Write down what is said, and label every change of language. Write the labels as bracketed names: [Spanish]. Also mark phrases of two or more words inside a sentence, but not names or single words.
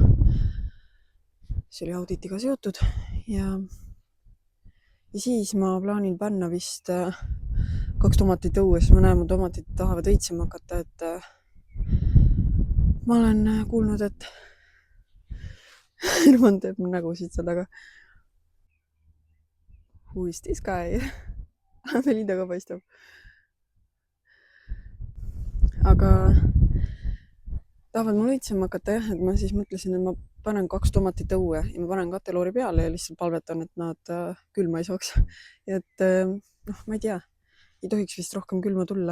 [Estonian] See oli auditiga seotud ja siis ma plaanin panna vist 2 tomatit õue, siis ma näen, mu tomatid tahavad õitsema hakata, et ma olen kuulnud, et Irvan teeb nägusid seal taga. [English] Who is this guy? [Estonian] Melinda ka paistab. Aga tahavad mul õitsema hakata jah, et ma siis mõtlesin, et ma panen 2 tomatit õue ja ma panen kateloori peale ja lihtsalt palvetan, et nad külma ei saaks. Ja et ma ei tea, ei tohiks vist rohkem külma tulla.